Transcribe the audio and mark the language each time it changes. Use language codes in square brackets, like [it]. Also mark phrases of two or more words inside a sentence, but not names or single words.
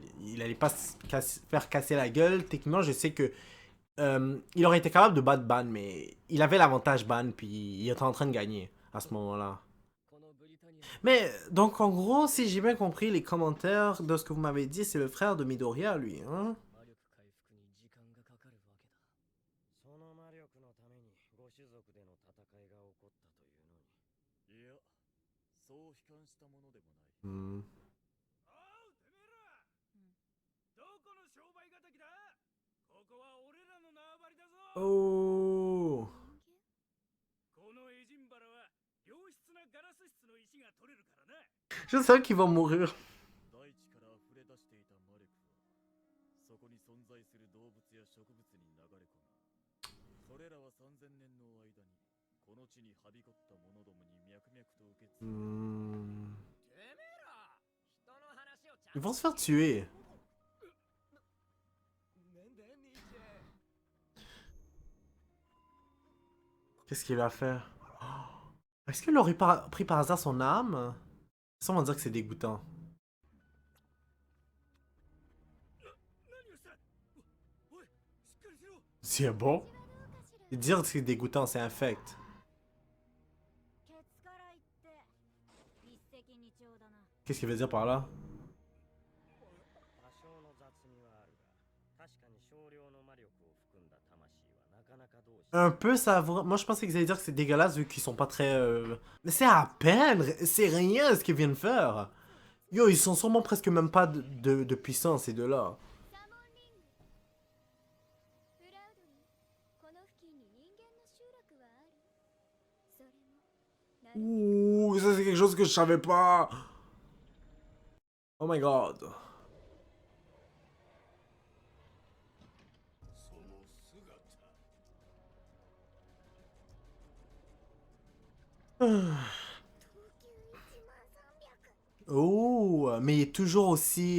[fr] Il allait pas faire casser la gueule. Techniquement, je sais que il aurait été capable de battre Ban, mais il avait l'avantage Ban, puis il était en train de gagner à ce moment-là. Mais, donc en gros, si j'ai bien compris les commentaires de ce que vous m'avez dit, c'est le frère de Midoriya, lui, hein? [ja] その魔力のためにご種族での戦いが起こったというのに。いや、そう悲観したものでもない。 Hmm. おうてめえら、どこの商売敵だ？ここは俺らの縄張りだぞ。 Oh! このエジンバラは良質なガラス質の石が取れるからな。 [fr] Je sais qu'ils vont mourir. [ja] 大地から溢れ出していた魔力は、そこに存在する動物や植物に流れ込み、それらは3000年の間に、この地にはびこった者どもに脈々と受け継がれ、 Hmm. てめえら、人の話をちゃ [fr] Ils [ja] ん [fr] vont [ja] と [fr] se faire tuer. [ja] なんだ兄ちゃん。 [fr] Qu'est-ce qu'il va faire? Est-ce qu'il aurait pris par hasard son âme? Ça, on va dire que c'est dégoûtant. [ja] 何をした？おい、しっかりしろ。 [fr] C'est bon? Dire que c'est dégoûtant, c'est infect. [ja] ケツから言って一石二鳥だな。 [fr] Qu'est-ce qu'il veut dire par là? [ja] 多少の雑味はあるが、確かに少量の魔力を含んだ魂はなかなか同士。 [fr] Un peu savoureux. Moi, je pensais qu'ils allaient dire que c'est dégueulasse vu qu'ils sont pas très... Mais c'est à peine! C'est rien ce qu'ils viennent faire! Yo, ils sont sûrement presque même pas de puissance, ces deux-là. [ja] サモンリング。プラウドリー、この付近に人間の集落はある？それもなる [fr] Ouh, ça c'est quelque chose que je savais pas! [en] Oh my god. [ja] その姿。 [fr] Oh, mais il est toujours aussi...